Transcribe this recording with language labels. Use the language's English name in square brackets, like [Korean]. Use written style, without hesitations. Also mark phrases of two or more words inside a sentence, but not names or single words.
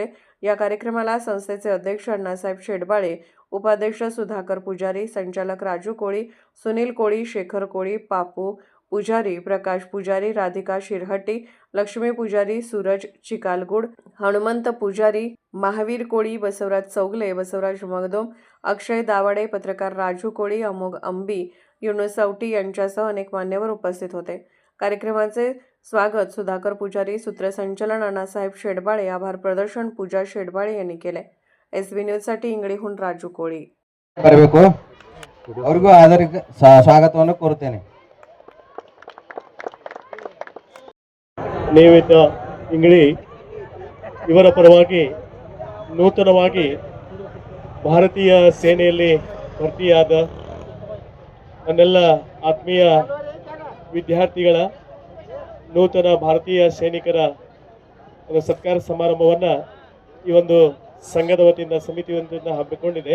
[Marathi] या कार्यक्रमाला संस्थेचे अध्यक्ष अण्णासाहेब शेडबाळे, उपाध्यक्ष सुधाकर पुजारी, संचालक राजू कोळी, सुनील कोळी, शेखर कोळी, पापू पुजारी, प्रकाश पुजारी, राधिका शिरहट्टी, लक्ष्मी पुजारी, सूरज चिकालगुड, हनुमंत पुजारी, महावीर कोळी, बसवराज चौगले, बसवराज मगदोम, अक्षय दावाडे, पत्रकार राजू कोळी, अमोघ अंबी, युनुस औटी यांच्यासह अनेक मान्यवर उपस्थित होते. कार्यक्रमाचे स्वागत सुधाकर पुजारी, सूत्रसंचालन अण्णासाहेब शेडबाळे, आभार प्रदर्शन पूजा शेडबाळे यांनी केले. SB न्यूजसाठी इंगळीहून राजू कोळी. [Kannada] ಬರಬೇಕು ಅವರಿಗೂ ಆದರ ಸ್ವಾಗತವನ್ನು ಕೋರುತ್ತೇನೆ. ನೇಮಿತ ಇಂಗಳಿ ಇವರ ಪರವಾಗಿ ನೂತನವಾಗಿ ಭಾರತೀಯ ಸೇನೆಯಲ್ಲಿ ಭರ್ತಿಯಾದ ನನ್ನೆಲ್ಲ ಆತ್ಮೀಯ ವಿದ್ಯಾರ್ಥಿಗಳ ನೂತನ ಭಾರತೀಯ ಸೈನಿಕರ ಒಂದು ಸತ್ಕಾರ ಸಮಾರಂಭವನ್ನು ಈ ಒಂದು ಸಂಘದ ವತಿಯಿಂದ ಸಮಿತಿ ವತಿಯಿಂದ ಹಮ್ಮಿಕೊಂಡಿದೆ.